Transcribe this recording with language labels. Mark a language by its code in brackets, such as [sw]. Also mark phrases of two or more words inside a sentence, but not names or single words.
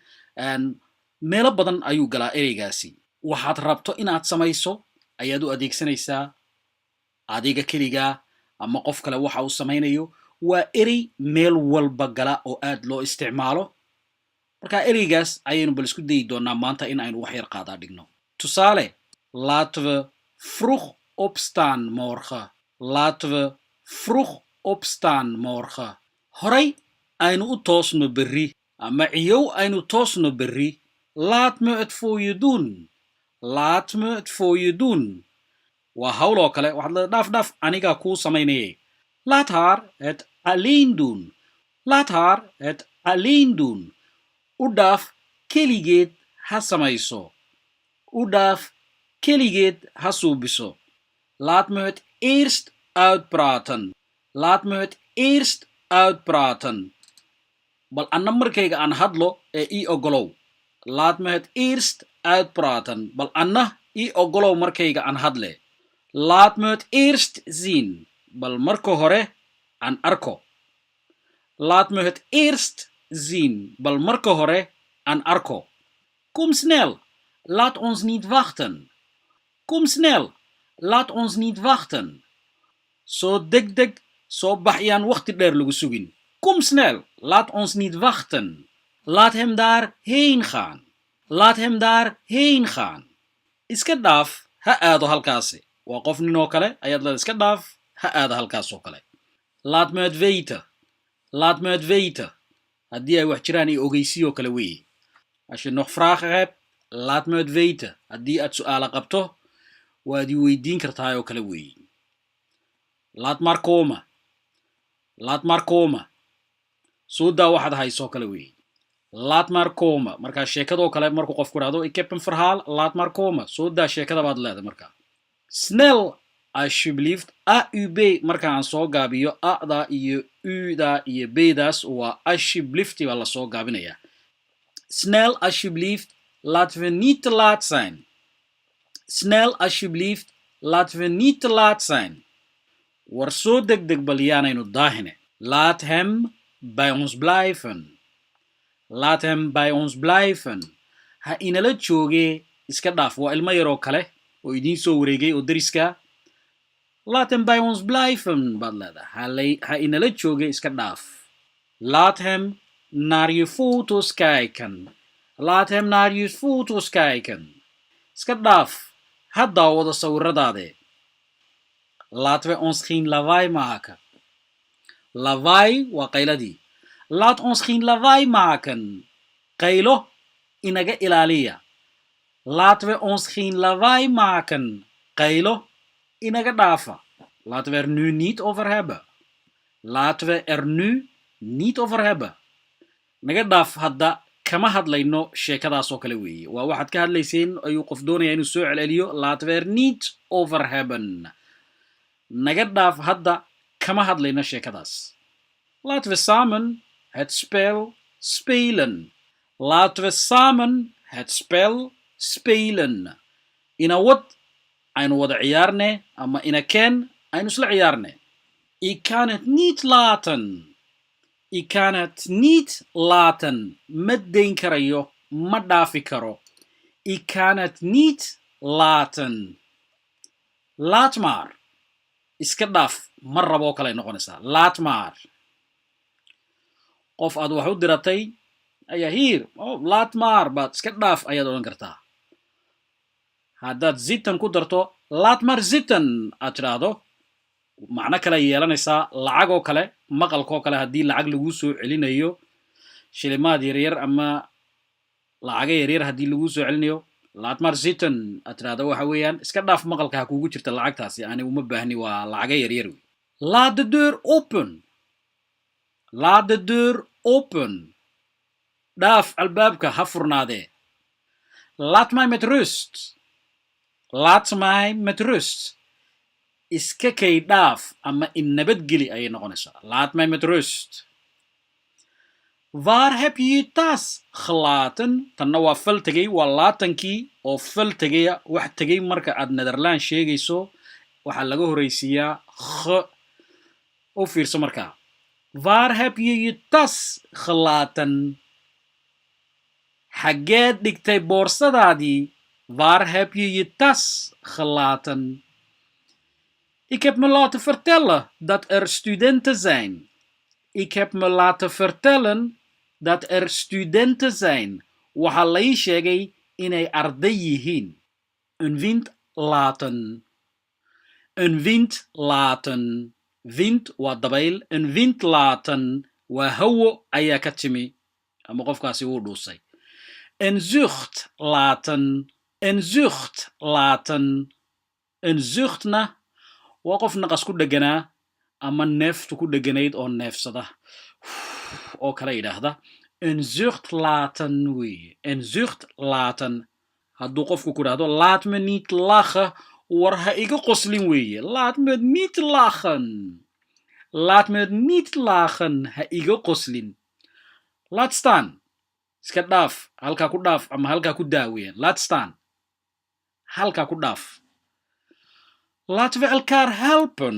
[so] meelo badan ayuu galaa ereygaasi. waxaad rabto inaad samayso ayaad u adeegsanaysaa adiga keligaa ama qof kale waxa uu samaynayo. waa erey meel walba gala oo aad loo isticmaalo. marka ereygaas ayaynu bal isku dayi doonaa maanta in aynu wax yar qaadaa dhigno. tusaale, [nl] laten we vroeg opstaan morgen. laten we vroeg opstaan morgen. [so] horay aynu u toosno berri ama ciyow aynu toosno berri. [nl] laat me het voor je doen. laat me het voor je doen. [so] waa hawl oo kale waxaad leedahay dhaaf anigaa kuu samaynayay. [nl] laat haar het alleen doen. laat haar het alleen doen. [so] u dhaaf keligeed ha samayso. u dhaaf keligeed ha suubiso. [nl] laat me het eerst uitpraten. laat me het eerst uitpraten. [so] bal anna markayga aan hadlo ee ii ogolow. [nl] laat me het eerst uitpraten. [so] bal anna ii ogolow markayga aan hadle. [nl] laat me het eerst zien. [so] bal marka hore aan arko. [nl] laat me het eerst zien. [so] bal marka hore aan arko. [nl] kom snel. laat ons niet wachten. kom snel. laat ons niet wachten. [so] soo degdeg soo bax yaan waqti dheer lagu sugin. [nl] kom snel. laat ons niet wachten. laat hem daar heen gaan. laat hem daar heen gaan. [so] iska dhaaf ha aado halkaasi. waa qof nin oo kale ayaad leedahay iska dhaaf ha aada halkaas oo kale. [nl] laat me het weten. laat me het weten. [so] haddii ay wax jiraan iyo ogeysiyo kale weeye. [nl] als je nog vragen hebt, laat me het weten. [so] haddii aad su'aala qabto waad i weydiin kartaa oo kale weeye. [nl] laat maar komen. laat maar komen. [so] soo daa waxaad hayso kale weeye. [nl] laat maar komen. [so] markaa sheekadoo kale markuu qofku dhahdo [nl] ik heb een verhaal, laat maar komen. [so] soo daa sheekada baad leedahay markaa. [nl] snel alsjeblieft. [so] a u b marka aan soo gaabiyo a-da iyo u-da iyo b-daas waa alsjeblieft baa la soo gaabinayaa. [nl] snel alsjeblieft. laten we niet te laat zijn. snel alsjeblieft. laten we niet te laat zijn. [so] war soo degdeg bal yaanaynu daahine. [nl] laat hem bij ons blijven. laat hem bij ons blijven. [so] ha inala joogee iska dhaaf. waa ilmo yaroo kale oo idiin soo wareegay oo deriska. [nl] laat hem bij ons blijven [so] baad leedahay. ha inala joogee iska dhaaf. [nl] laat hem naar je foto's kijken. laat hem naar je foto's kijken. [so] iska dhaaf ha daawado sawiradaade. [nl] laten we ons geen lawaai maken. [so] lawaai waa qayladii. [nl] laat ons geen lawaai maken. [so] qaylo inaga ilaaliya. [nl] laten we ons geen lawaai maken. [so] qaylo inaga dhaafa. [nl] laten we er nu niet over hebben. laten we er nu niet over hebben. [so] naga dhaaf hadda kama hadlayno sheekadaas oo kale weeye. waa waxaad ka hadlayseen ayuu qof doonaya inuu soo celceliyo. [nl] laten we er niet over hebben. [so] naga dhaaf hadda kama hadlayno sheekadaas. [nl] laten we samen het spel spelen. laten we samen het spel spelen. [so] ina wad aynu wada ciyaarne ama ina keen aynu isla ciyaarne. [nl] ik kan het niet laten. ik kan het niet laten. [so] ma dayn karayo, ma dhaafi karo. [nl] ik kan het niet laten. laat maar. [so] iska dhaaf mar raboo kale noqonaysaa. [nl] laat maar. [so] qof aad wax u diratay ayaa here. Oh, [nl] laat maar [so] baad iska dhaaf ayaad odhan kartaa. haddaad zitten ku darto [nl] laat maar zitten [so] aad tidhaahdo macno kale yeelanaysaa lacag oo kale maqalkoo kale haddii lacag lagu soo celinayo shilimaad yaryar ama lacaga yaryar haddii lagu soo celinayo [nl] laat maar zitten [so] aad tidhaahdo waxa weeyaan iska dhaaf maqalka ha kugu jirta lacagtaasi ani uma baahni waa lacaga yaryar wey. [nl] laat de deur open. laat de deur open. [so] dhaaf albaabka ha furnaadee. [nl] laat mij met rust. laat mij met rust. [so] iska kay dhaaf ama in nabadgeli ayay noqonaysaa. [nl] laat mij met rust. waar heb je je tas gelaten? [so] tanna waa fal tegay waa laatankii oo fal tegaya wax tegay marka aad Netherland sheegayso waxaa laga horeysiiyaa u fiirso markaa. [nl] waar heb je je tas gelaten? [so] xaggeed dhigtay boorsadaadii? [nl] waar heb je je tas gelaten? ik heb me laten vertellen dat er studenten zijn. ik heb me laten vertellen dat er studenten zijn. [so] waxaa la ii sheegay inay arday yihiin. [nl] een wind laten. een wind laten. [so] wind waa dabayl. [nl] een wind laten [so] waa hawo ayaa ka timi ama qofkaasi wuu dhuusay. [nl] een zucht laten. een zucht laten. een zuchtna [so] waa qof naqas ku dheganaa ama neeftu ku dheganayd oo neefsada oo kala yidhaahda. [nl] een zucht laten [so] weeye. [nl] een zucht laten [so] hadduu qofku ku dhahdo [nl] laat me niet lachen [so] war ha iga qoslin weeye. [nl] laat me niet lachen. laat me niet lachen [so] ha iga qoslin. [nl] laat staan [so] iska dhaaf halkaa ku dhaaf ama halkaa ku daa weeye. [nl] laat staan [so] halkaa ku dhaaf. [nl] laten we elkaar helpen.